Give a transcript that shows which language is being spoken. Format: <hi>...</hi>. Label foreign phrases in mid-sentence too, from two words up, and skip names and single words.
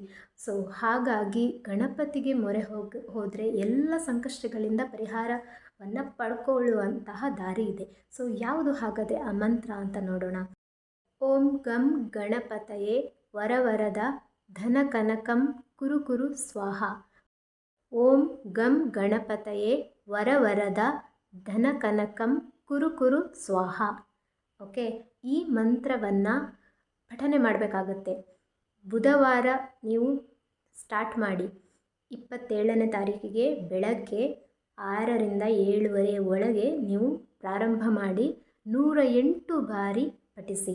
<kn>ಸೊ ಹಾಗಾಗಿ ಗಣಪತಿಗೆ ಮೊರೆ ಹೋದರೆ ಎಲ್ಲ ಸಂಕಷ್ಟಗಳಿಂದ ಪರಿಹಾರವನ್ನು ಪಡ್ಕೊಳ್ಳುವಂತಹ ದಾರಿ ಇದೆ. ಸೊ ಯಾವುದು ಹಾಗಾದರೆ ಆ ಮಂತ್ರ ಅಂತ ನೋಡೋಣ.</kn> <sa>ಓಂ ಗಂ ಗಣಪತಯೇ ವರವರದ ಧನ ಕನಕಂ ಕುರು ಕುರು ಸ್ವಾಹ. ಓಂ ಗಂ ಗಣಪತಯೇ ವರವರದ ಧನ ಕನಕಂ ಕುರು ಕುರು ಸ್ವಾಹ.</sa> <kn>ಓಕೆ, ಈ ಮಂತ್ರವನ್ನು ಪಠನೆ ಮಾಡಬೇಕಾಗತ್ತೆ. ಬುಧವಾರ ನೀವು ಸ್ಟಾರ್ಟ್ ಮಾಡಿ. 27ನೇ ತಾರೀಕಿಗೆ ಬೆಳಗ್ಗೆ 6ರಿಂದ 7 ಒಳಗೆ ನೀವು ಪ್ರಾರಂಭ ಮಾಡಿ 108 ಬಾರಿ ಪಠಿಸಿ.</kn>